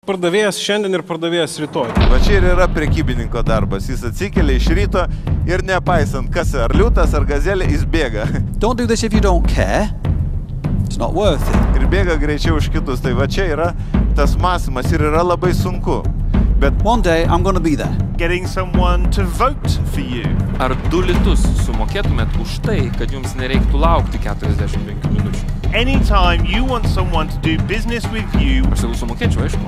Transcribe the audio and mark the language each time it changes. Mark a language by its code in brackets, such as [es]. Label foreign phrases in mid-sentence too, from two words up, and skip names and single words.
[lt] Pardavėjas šiandien ir pardavėjas rytoj. Va čia ir yra prekybininko darbas. Jis atsikelia iš ryto ir nepaisant, kas ar liūtas, ar gazelė, jis bėga. [en] Don't do this if you don't care. It's not worth it. [lt] Ir bėga greičiau už kitus. Tai va čia yra tas mąstymas ir yra labai sunku. Bet [en] one day I'm going to be there. Getting someone to vote for you. [lt] Ar 2 litus sumokėtumėt už tai, kad jums nereiktų laukti 45 minučių? [en] Anytime you want someone to do business with you. [lt] Aš jau sumokėčiau, aišku.